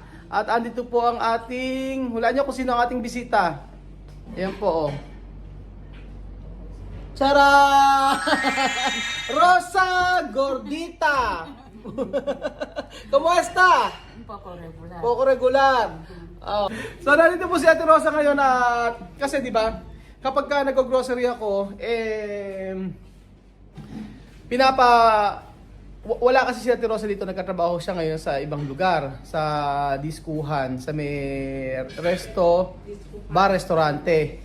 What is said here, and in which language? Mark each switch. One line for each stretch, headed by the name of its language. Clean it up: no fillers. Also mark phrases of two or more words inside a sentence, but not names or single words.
Filipino: At andito po ang ating, hulaan niyo kung sino ang ating bisita. Ayan po oh. Tara! Rosa Gordita! Kumusta?
Spanish: Un poco regular. Poco regular. Oh.
Filipino: So nandito po si Ate Rosa ngayon at kasi di ba kapag ka nag-grocery ako wala kasi si Ate Rosa dito, nagtatrabaho siya ngayon sa ibang lugar, sa diskuhan, sa may bar-restaurante.